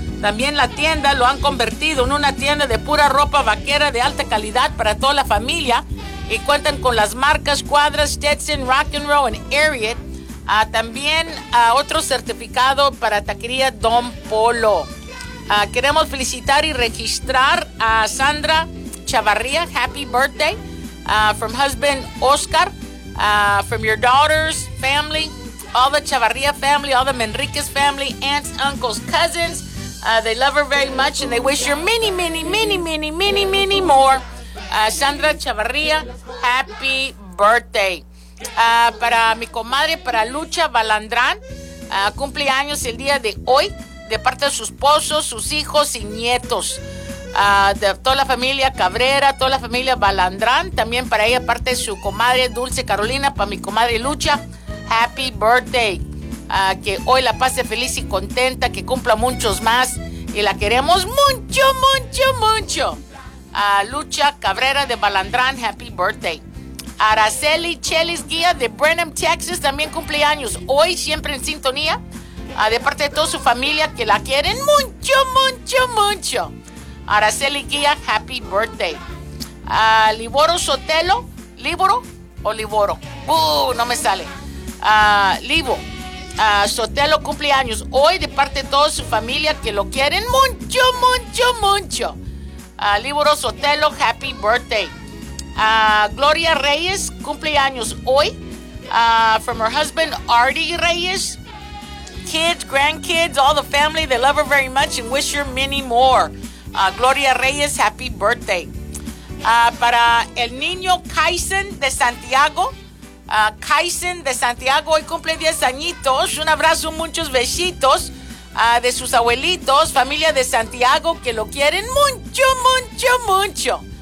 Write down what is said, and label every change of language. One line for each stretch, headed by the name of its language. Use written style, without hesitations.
Spanish: También la tienda lo han convertido en una tienda de pura ropa vaquera de alta calidad para toda la familia. Y cuentan con las marcas Cuadras, Stetson, Rock and Roll y Ariat. También otro certificado para Taquería Don Polo. Queremos felicitar y registrar a Sandra Chavarría.
English: Happy birthday from husband Oscar, from your daughter's family. All the Chavarria family, all the Manriquez family, aunts, uncles, cousins, they love her very much and they wish her many, many, many, many, many, many more. Sandra Chavarria, happy birthday.
Spanish: Para mi comadre, para Lucha Balandrán, cumpleaños el día de hoy. de parte de su esposo, sus hijos y nietos. De toda la familia Cabrera, toda la familia Balandrán, también para ella, aparte de su comadre Dulce Carolina, para mi comadre Lucha,
English: happy birthday.
Spanish: Que hoy la pase feliz y contenta, que cumpla muchos más, y la queremos mucho, mucho, mucho. Lucha Cabrera de Balandrán,
English: happy birthday.
Spanish: Araceli Chelis Guía de Brenham, Texas, también cumple años hoy, siempre en sintonía. De parte de toda su familia, que la quieren mucho, mucho, mucho.
English: Araceli Guía, happy birthday.
Spanish: Liboro Sotelo, ¿Liboro o Liboro? No me sale. Libo Sotelo cumple años hoy, de parte de toda su familia, que lo quieren mucho, mucho, mucho. Liboro Sotelo,
English: happy birthday.
Spanish: Gloria Reyes cumple años hoy.
English: From her husband Artie Reyes. Kids, grandkids, all the family, they love her very much and wish her many more. Gloria Reyes, happy birthday.
Spanish: Para el niño Kaisen de Santiago. Kaisen de Santiago hoy cumple 10 añitos. Un abrazo, muchos besitos de sus abuelitos, familia de Santiago, que lo quieren mucho, mucho, mucho.